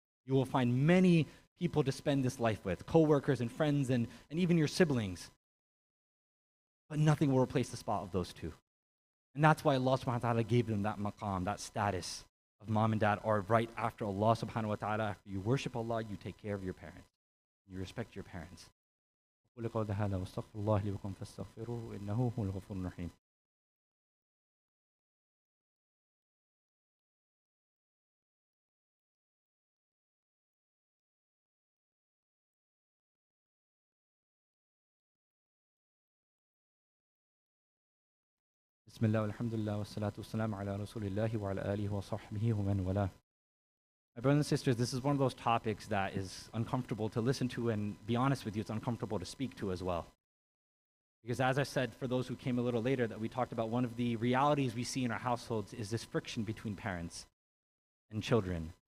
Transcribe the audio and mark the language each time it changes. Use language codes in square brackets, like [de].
[en] You will find many people to spend this life with, coworkers and friends and even your siblings. But nothing will replace the spot of those two. And that's why Allah subhanahu wa ta'ala gave them that maqam, that status of mom and dad are right after Allah subhanahu wa ta'ala. After you worship Allah, you take care of your parents. You respect your parents. [ar] أقول قولي هذا واستغفر الله لي ولكم فاستغفروه إنه هو الغفور الرحيم. بسم الله والحمد لله والصلاة والسلام على رسول الله وعلى آله وصحبه ومن والاه. [en] My brothers and sisters, this is one of those topics that is uncomfortable to listen to, and be honest with you, it's uncomfortable to speak to as well. Because as I said, for those who came a little later, that we talked about one of the realities we see in our households is this friction between parents and children.